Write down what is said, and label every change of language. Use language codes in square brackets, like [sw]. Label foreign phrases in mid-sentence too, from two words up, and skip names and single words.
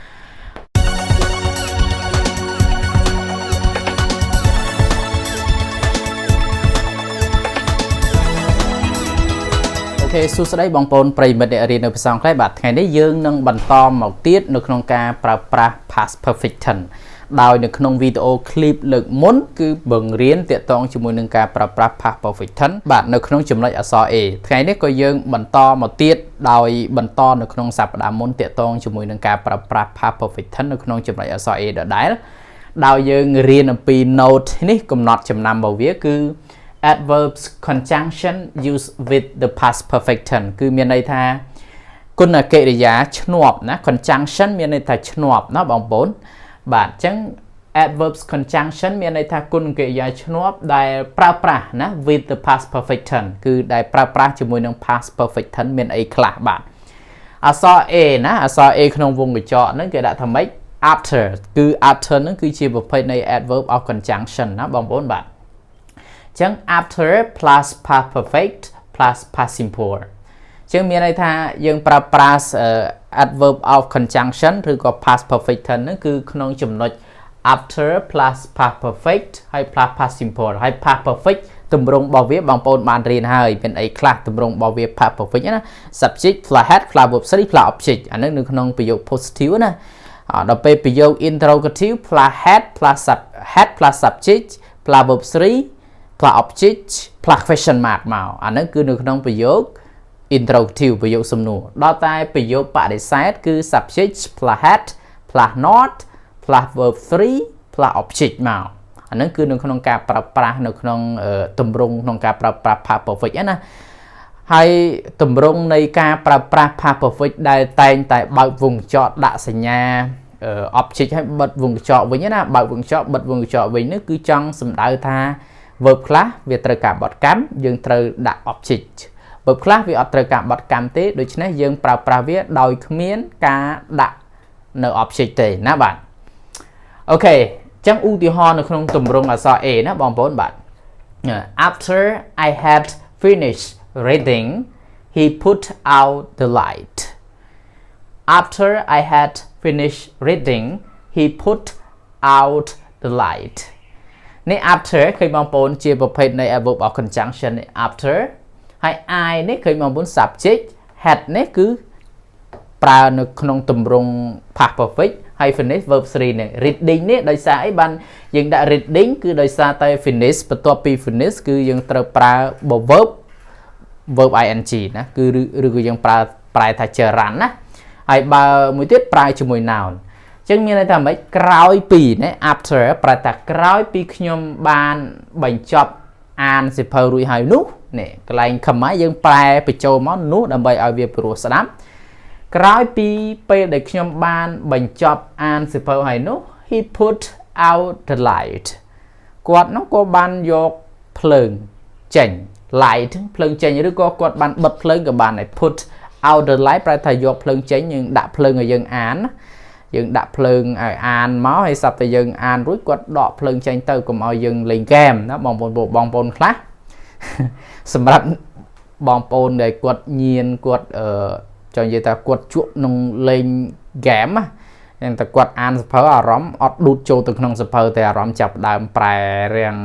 [km] អូខេសួស្តីបងប្អូនប្រិយមិត្តអ្នករៀននៅភាសាអង់គ្លេសបាទថ្ងៃនេះយើងនឹងបន្តមកទៀតនៅក្នុងការប្រើប្រាស់ [en] past perfect tense [km] ដោយនៅក្នុងវីដេ អូ clip លើកមុនគឺបង្រៀនទាក់ទងជាមួយនឹងការប្រើប្រាស់ [en] past perfect tense [km] បាទនៅក្នុងចំណុចអក្សរ A ថ្ងៃនេះក៏យើងបន្តមកទៀតដោយបន្តនៅក្នុងសប្តាហ៍មុនទាក់ទងជាមួយនឹងការប្រើប្រាស់ [en] past perfect tense [km] នៅក្នុងចំណុចអក្សរ A ដដែលដោយយើងរៀ នអំពី note នេះកំណត់ចំណាំរបស់វាគឺ [en] adverbs conjunction used with the past perfect tense [km] គឺមានន័យថាគុណកិរិយាឈ្នាប់ណា conjunction មានន័យថាឈ្នាប់ណាបងប្អូនបាទអញ្ចឹង [en] adverbs conjunction [km] មានន័យថាគុណ កិរិយាឈ្នាប់ដែលប្រើប្រាស់ណា [en] with the past perfect tense [km] គឺដែលប្រើប្រាស់ជាមួយនឹង [en] past perfect tense [km] មានអីខ្លះបាទអក្សរ A ណាអក្សរ A ក្នុងវងកញ្ចក់ហ្នឹងគេដាក់ថាម៉េច after គឺ after ហ្នឹងគឺជាប្រភេទនៃ [en] adverb of conjunction [km] ណាបងប្អូនបាទអញ្ចឹង [en] after plus past perfect plus past simple [km] អញ្ចឹងមានន័យថាយើងប្រើប្រាស់ [en] adverb of conjunction [km] ឬក៏ [en] past perfect tense [km] ហ្នឹងគឺក្នុងចំណុច [en] after plus past perfect [km] ហើយ [en] plus past simple [km] ហើយ [en] past perfect [km] ទម្រង់របស់វាបងប្អូនបានរៀនហើយមានអីខ្លះទម្រង់របស់វា [en] past perfect [km] ណា [en] subject plus head plus verb 3 plus object [km] អាហ្នឹងនៅក្នុងប្រយោគ positive ណាដល់ពេលប្រយោគ [en] interrogative plus head plus subject plus verb 3 plus object plus question mark [km] មកអាហ្នឹងគឺនៅក្នុងប្រយោគ interrogative ប្រយោគសំណួរដល់តែប្រយោគបដិសេធគឺ [en] subject plus head plus not plus verb 3 plus object [km] មកអាហ្នឹងគឺនៅក្នុងការប្រើប្រាស់នៅក្នុងទម្រង់ក្នុងការប្រើប្រាស់ [en] past perfect [km] ណាហើយទម្រង់នៃការប្រើប្រាស់ [en] past perfect [km] ដែលតែងតែបើកវងកញ្ចក់ដាក់សញ្ញា object ឲ្យបិទវងកញ្ចក់វិញណាបើកវងកញ្ចក់បិទវងកញ្ចក់វិញនេះគឺចង់សំដៅថា verb ខ្លះវាត្រូវការបត់កម្មយើងត្រូវដាក់ object verb ខ្លះវាអត់ត្រូវការបត់កម្មទេដូច្នេះយើងប្រើប្រាស់វាដោយគ្មានការដាក់នៅ object ទេណាបាទអូខេអញ្ចឹងឧទាហរណ៍នៅក្នុងទម្រង់អក្សរ A ណាបងប្អូនបាទ [en] After I had finished reading he put out the light After I had finished reading he put out the light នេះ after [km] ឃើញបងប្អូនជាប្រភេទនៃ [en] adverb of conjunction after [km] ហើយ I នេះឃើញបងប្អូន subject had នេះគឺប្រើនៅក្នុងទម្រង់ [en] past perfect [km] ហើយ [en] finish verb 3 [km] នេះ reading នេះដោយសារអីបានយើងដាក់ reading គឺដោយសារតែ finish បន្ទាប់ពី finish គឺយើងត្រូវប្រើ [en] verb ing [km] ណាគឺឬក៏យើងប្រើប្រែថាចរន្តណាហើយបើ មួយទៀតប្រើជាមួយ noun អញ្ចឹងមានន័យថាម៉េចក្រោយពីណា after ប្រែថាក្រោយពីខ្ញុំបានបញ្ចប់អានសៀវភៅរួចហើយនោះនេះកន្លែងខ្មែរយើងប្រែបញ្ចូលមកនោះដើម្បីឲ្យវាព្រោះស្ដាប់ក្រោយពីពេលដែលខ្ញុំបានបញ្ចប់អានសៀវភៅហើយនោះ [en] he put out the light [km] គាត់នោះក៏បានយកភ្លើងចេញ light ភ្លើង ចេញឬក៏គាត់បានបិទភ្លើងក៏បានដែរ [en] put out the light [km] ប្រែថាយកភ្លើងចេញយើងដាក់ភ្លើងឲ្យយើងអានយើងដាក់ភ្លើងឲ្យអានមកហើយស្រាប់តែយើងអានរួចគាត់ដកភ្លើងចេញទៅកុំឲ្យយើងលេងហ្គេមណា បងប្អូនខ្លះសម្រាប់បងប្អូនដែលគាត់ញៀនគាត់ចង់និយាយថាគាត់ជក់នឹងលេងហ្គេមណាតែគាត់អានសៀវភៅអារម្មណ៍អត់ដួតចូលទៅក្នុងសៀវភៅតែអារម្មណ៍ចាប់ដើមប្រែរាំង